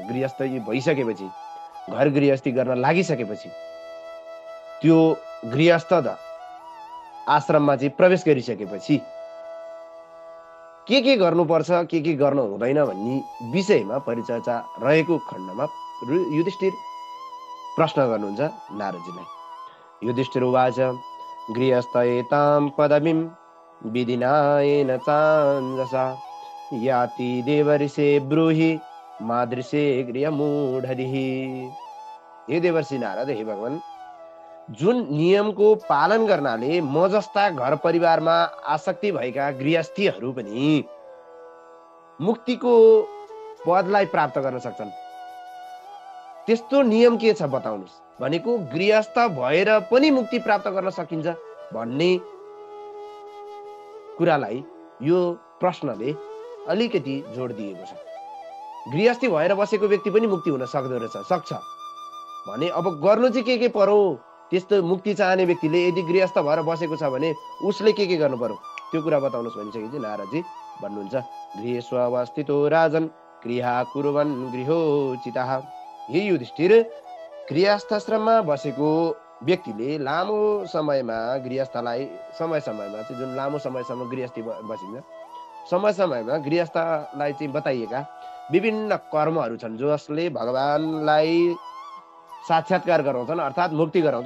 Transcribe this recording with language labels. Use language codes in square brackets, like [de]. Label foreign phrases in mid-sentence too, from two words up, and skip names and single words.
[ne] गृहस्थ भइसकेपछि घर गृहस्थी गर्न लागिसकेपछि त्यो गृहस्थ आश्रममा चाहिँ प्रवेश गरिसकेपछि के गर्नुपर्छ के गर्न हुँदैन भन्ने विषयमा परिचर्चा रहेको खण्डमा युधिष्ठिर प्रश्न गर्नुहुन्छ नारदजीलाई। [sa] युधिष्ठिर उवाच गृहस्थयेतां पदवीं विधिनायेन चाञ्जसा याति देवर्षे ब्रूहि मादृशे गृहमूढधिः। [ne] हे देवर्षि नारद, हे भगवान, जुन नियमको पालन गर्नाले म जस्ता घर परिवारमा आसक्ति भएका गृहस्थीहरू पनि मुक्तिको पदलाई प्राप्त गर्न सक्छन्, त्यस्तो नियम के छ बताउनुस्। भनेको गृहस्थ भएर पनि मुक्ति प्राप्त गर्न सकिन्छ भन्ने कुरालाई यो प्रश्नले अलिकति जोड दिएको छ। गृहस्थी भएर बसेको व्यक्ति पनि मुक्ति हुन सक्छ भने अब गर्नु चाहिँ के पर्यो। त्यस्तो मुक्ति चाहने व्यक्तिले यदि गृहस्थ भएर बसेको छ भने उसले के गर्नु पर्यो त्यो कुरा बताउनुस् भनिसकेपछि नारदजी भन्नुहुन्छ [sa] गृहेष्वस्थितो राजन गृहा कुर्वन् गृहोचितः। [ne] हे युधिष्ठिर, गृहस्थाश्रममा बसेको व्यक्तिले लामो समयमा गृहस्थलाई समय समयमा चाहिँ जुन लामो समयसम्म गृहस्थी बसिन्छ समय समयमा गृहस्थलाई चाहिँ बताइएका विभिन्न कर्महरू छन् जसले भगवानलाई साक्षात्कार गराउँछन् अर्थात् मुक्ति गराउँछन्।